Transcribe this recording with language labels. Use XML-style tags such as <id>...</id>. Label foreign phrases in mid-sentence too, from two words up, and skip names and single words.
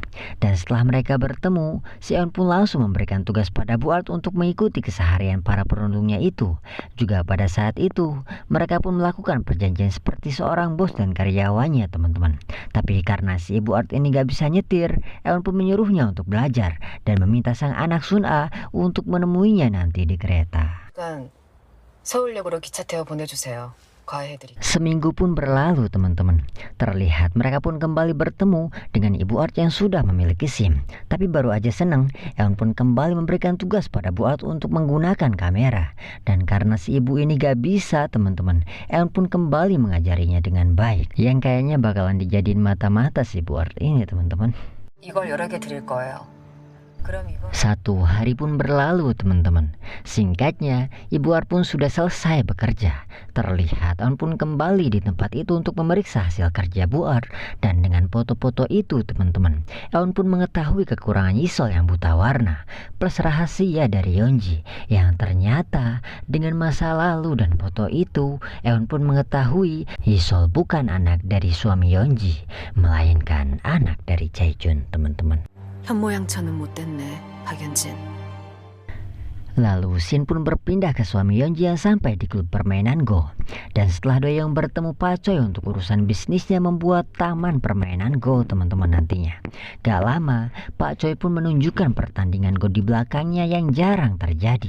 <id>Dan setelah mereka bertemu, si Eon pun langsung memberikan tugas pada Bu Art untuk mengikuti keseharian para perundungnya itu. Juga pada saat itu, mereka pun melakukan perjanjian seperti seorang bos dan karyawannya, teman-teman. Tapi karena si Ibu Art ini gak bisa nyetir, Eon pun menyuruhnya untuk belajar dan meminta sang anak Sun-a untuk menemuinya nanti di kereta.</id> <ko>서울역으로 기차 태워 보내주세요.</ko> <id>Seminggu pun berlalu, teman-teman. Terlihat mereka pun kembali bertemu dengan Ibu Art yang sudah memiliki SIM. Tapi baru aja senang, Eon pun kembali memberikan tugas pada Bu Art untuk menggunakan kamera. Dan karena si ibu ini gak bisa, teman-teman, Eon pun kembali mengajarinya dengan baik. Yang kayaknya bakalan dijadiin mata-mata si Bu Art ini, teman-teman.</id> <ko>이걸 여러 개 드릴 거예요.</ko> <id>Satu hari pun berlalu, teman-teman. Singkatnya, Ibu Art pun sudah selesai bekerja. Terlihat Eon pun kembali di tempat itu untuk memeriksa hasil kerja Bu Art. Dan dengan foto-foto itu, teman-teman, Eon pun mengetahui kekurangan Yisol yang buta warna, plus rahasia dari Yeonji yang ternyata dengan masa lalu dan foto itu, Eon pun mengetahui Yisol bukan anak dari suami Yeonji, melainkan anak dari Jaejun, teman-teman.</id> <ko>현모양처는 못됐네, 박연진.</ko> <id>Lalu Shin pun berpindah ke suami Yeonji yang sampai di klub permainan Go. Dan setelah Doyoung bertemu Pak Choi untuk urusan bisnisnya membuat taman permainan Go, teman-teman, nantinya. Gak lama, Pak Choi pun menunjukkan pertandingan Go di belakangnya yang jarang terjadi.</id>